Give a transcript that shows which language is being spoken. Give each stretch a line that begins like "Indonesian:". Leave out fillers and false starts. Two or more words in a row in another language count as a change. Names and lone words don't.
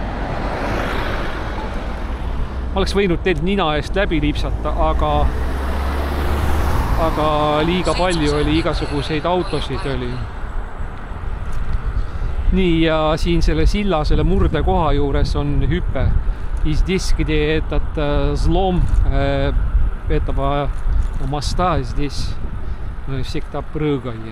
Estonian: Ma oleks võinud teid nina eest läbi lipsata, aga liiga palju oli igasuguseid autosid oli. Nii, ja siin selle silla, selle murdekoha juures on hüpe.
Russian: Здесь, где этот злом этого моста, здесь мы всегда прыгаем.